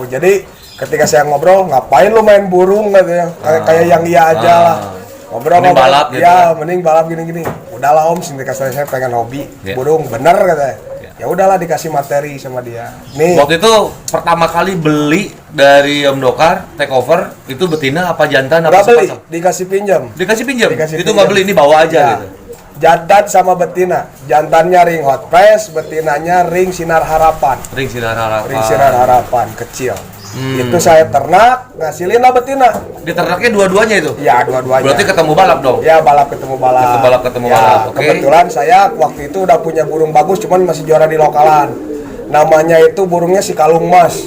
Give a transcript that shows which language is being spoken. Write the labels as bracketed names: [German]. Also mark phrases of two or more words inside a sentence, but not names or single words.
[Indonesian] Jadi ketika saya ngobrol, ngapain lu main burung katanya? Kayak yang iya aja lah. Ngobrol Mending balap gitu ya, kan? mending balap gini-gini. Udahlah Om, sindika saya pengen hobi Ya. burung, bener katanya. Ya. Ya udahlah dikasih materi sama dia. Nih, Waktu itu pertama kali beli dari Om Dokar [English] take over [Indonesian] itu betina apa jantan apa nggak beli, sepasang? dikasih pinjam. Dikasih pinjam. Dikasih Itu pinjam. nggak beli, ini bawa aja Ya. gitu. Jantan sama betina. Jantannya ring hot press, betinanya ring sinar harapan. Ring sinar harapan. Ring sinar harapan kecil. Hmm. Itu saya ternak, ngasilin lah betina. Diternaknya dua-duanya itu. Ya, dua-duanya. Berarti ketemu balap dong. Ya, balap ketemu balap. Ketemu Ya, balap, oke. Kebetulan saya waktu itu udah punya burung bagus, cuman masih juara di lokalan. Namanya itu burungnya si Kalung Mas.